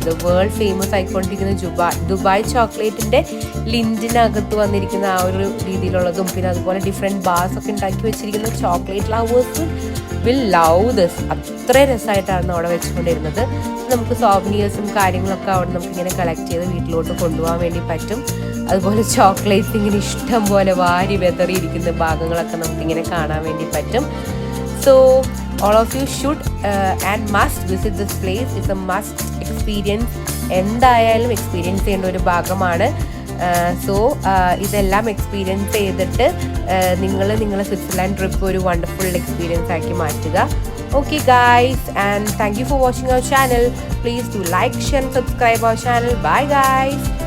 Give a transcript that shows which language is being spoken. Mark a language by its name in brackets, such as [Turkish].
[Malayalam] ഇത് world famous ആയിക്കൊണ്ടിരിക്കുന്ന Dubai ചോക്ലേറ്റിൻ്റെ ലിൻഡിനകത്ത് വന്നിരിക്കുന്ന ആ ഒരു രീതിയിലുള്ളതും പിന്നെ അതുപോലെ ഡിഫറെൻറ്റ് ബാർസ് ഒക്കെ ഉണ്ടാക്കി വെച്ചിരിക്കുന്ന [English] Chocolate lovers will love this. [Malayalam] അത്ര രസമായിട്ടാണ് അവിടെ വെച്ചുകൊണ്ടിരുന്നത്. നമുക്ക് സോവനിയേഴ്സും കാര്യങ്ങളൊക്കെ അവിടെ നമുക്കിങ്ങനെ കളക്ട് ചെയ്ത് വീട്ടിലോട്ട് കൊണ്ടുപോകാൻ വേണ്ടി പറ്റും. അതുപോലെ ചോക്ലേറ്റ്സ് ഇങ്ങനെ ഇഷ്ടം പോലെ വാരി വെതറിയിരിക്കുന്ന ഭാഗങ്ങളൊക്കെ നമുക്കിങ്ങനെ കാണാൻ വേണ്ടി പറ്റും. [English] So all of you should and must visit this place. It's a must experience. [Malayalam] എന്തായാലും എക്സ്പീരിയൻസ് ചെയ്യേണ്ട ഒരു ഭാഗമാണ്. സോ ഇതെല്ലാം എക്സ്പീരിയൻസ് ചെയ്തിട്ട് നിങ്ങളുടെ സ്വിറ്റ്സർലാൻഡ് ട്രിപ്പ് ഒരു വണ്ടർഫുൾ എക്സ്പീരിയൻസ് ആക്കി മാറ്റുക. [English] Okay guys, and thank you for watching our channel. Please do like, share and subscribe our channel. Bye guys.